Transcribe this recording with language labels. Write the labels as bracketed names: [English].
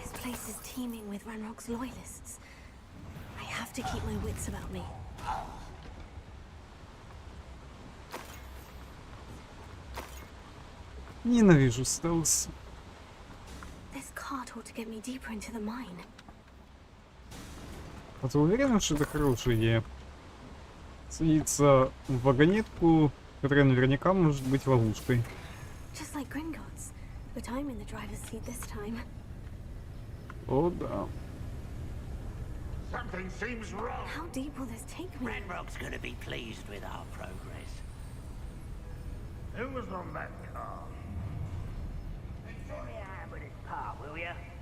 [English] This place is teeming with Ranrock's loyalists. I have to keep my wits about me. [Russian] Ненавижу стелс. [English] This cart ought to get me deeper into the mine. [Russian] А ты уверен, что это хорошая идея? Садиться в вагонетку, которая наверняка может быть ловушкой. [English] Just like Gringotts. But I'm in the driver's seat this time. [Russian] О, да. [English] Something seems wrong. How deep will this take me? Ranrock's gonna be pleased with our progress. Who was on that car? Enjoy me a hand with this part, will ya?